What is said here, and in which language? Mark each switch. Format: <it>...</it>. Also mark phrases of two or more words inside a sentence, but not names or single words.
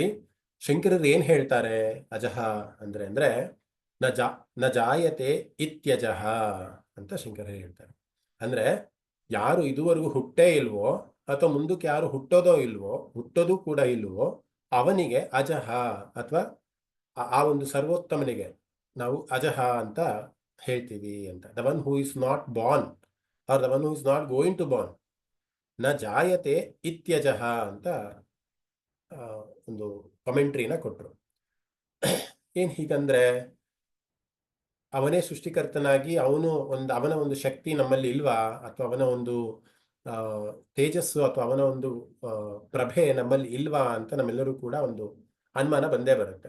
<kn>ಶಂಕರರು ಏನ್ ಹೇಳ್ತಾರೆ ಅಜಹ ಅಂದ್ರೆ</kn> <sa>ನ ಜಾ ನ ಜಾಯತೆ ಇತ್ಯಜಹ</sa> <kn>ಅಂತ ಶಂಕರರು ಹೇಳ್ತಾರೆ. ಅಂದ್ರೆ ಯಾರು ಇದುವರೆಗೂ ಹುಟ್ಟೇ ಇಲ್ವೋ ಅಥವಾ ಮುಂದಕ್ಕೆ ಯಾರು ಹುಟ್ಟೋದೋ ಇಲ್ವೋ, ಹುಟ್ಟೋದು ಕೂಡ ಇಲ್ವೋ, ಅವನಿಗೆ ಅಜಹ ಅಥವಾ ಆ ಒಂದು ಸರ್ವೋತ್ತಮನಿಗೆ ನಾವು ಅಜಹ ಅಂತ ಹೇಳ್ತೀವಿ ಅಂತ.</kn> <en>the one who is not born or the one who is not going to born</en> <sa>ನ ಜಾಯತೆ ಇತ್ಯಜಹ</sa> <kn>ಅಂತ ಒಂದು ಕಮೆಂಟ್ರಿನ ಕೊಟ್ಟರು. ಏನ್ ಹೀಗಂದ್ರೆ ಅವನೇ ಸೃಷ್ಟಿಕರ್ತನಾಗಿ ಅವನ ಒಂದು ಶಕ್ತಿ ನಮ್ಮಲ್ಲಿ ಇಲ್ವಾ, ಅಥವಾ ಅವನ ಒಂದು ತೇಜಸ್ಸು ಅಥವಾ ಅವನ ಒಂದು ಪ್ರಭೆ ನಮ್ಮಲ್ಲಿ ಇಲ್ವಾ ಅಂತ ನಮ್ಮೆಲ್ಲರೂ ಕೂಡ ಒಂದು ಅನುಮಾನ ಬಂದೇ ಬರುತ್ತೆ.</kn>